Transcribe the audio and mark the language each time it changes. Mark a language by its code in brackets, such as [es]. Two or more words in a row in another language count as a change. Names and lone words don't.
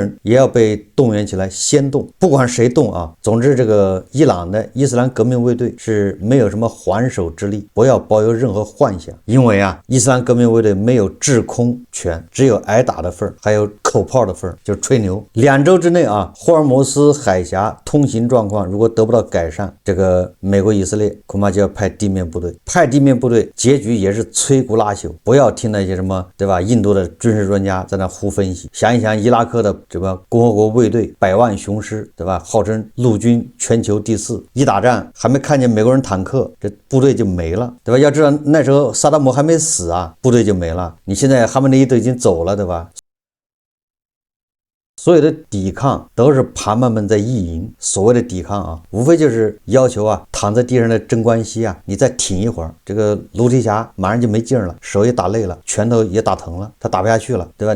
[zh] 人也要被動員起來先動，不管誰動啊，總之這個伊朗的伊斯蘭革命衛隊是沒有什麼還手之力，不要抱有任何幻想，因為啊，伊斯蘭革命衛隊沒有制空權，只有挨打的份兒，還有口炮的份兒，就是吹牛。2週之內啊，霍爾摩斯海峽通行狀況如果得不到改善，這個美國以色列恐怕就要派地面部隊，結局也是摧枯拉朽。不要聽那些什麼對吧，印度的軍事專家在那胡分析，想一想伊拉克的這個共和國衛隊100萬雄師對吧，號稱陸軍全球第4，一打仗還沒看見美國人坦克，這部隊就沒了對吧？要知道那時候薩達姆還沒死啊，部隊就沒了，你現在哈梅內伊都已經走了對吧？所有的抵抗都是盤曼們在意淫，所謂的抵抗啊，無非就是要求啊，躺在地上的貞觀西啊，你再挺一會兒，這個盧提霞馬上就沒勁了，手也打累了，拳頭也打疼了，他打不下去了，對吧？